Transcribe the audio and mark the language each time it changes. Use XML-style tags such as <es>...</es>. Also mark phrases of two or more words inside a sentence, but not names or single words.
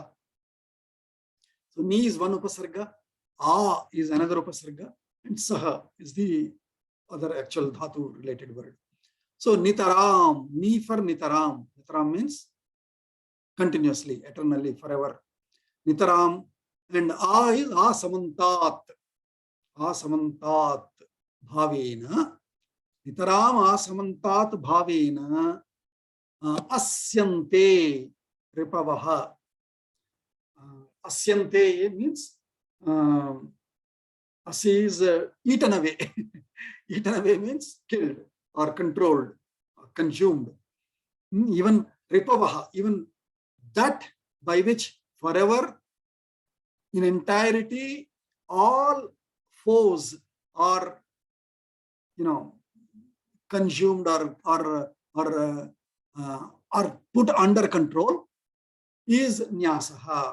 <en>So Ni is one upasarga, A is another upasarga, and Saha is the other actual dhatu related word. So Nitaram, Ni for Nitaram. Nitaram means continuously, eternally, forever. Nitaram, and A is Asamantat.</en> <sa>Asamantat bhavena. Nitaram Asamantat bhavena asyante ripavaha.</sa> <en>Asyante means asya is eaten away. Eaten away means killed or controlled, or consumed. Even ripavaha, even that by which forever, in entirety, all foes are, consumed or put under control, is Nyasaha.</en>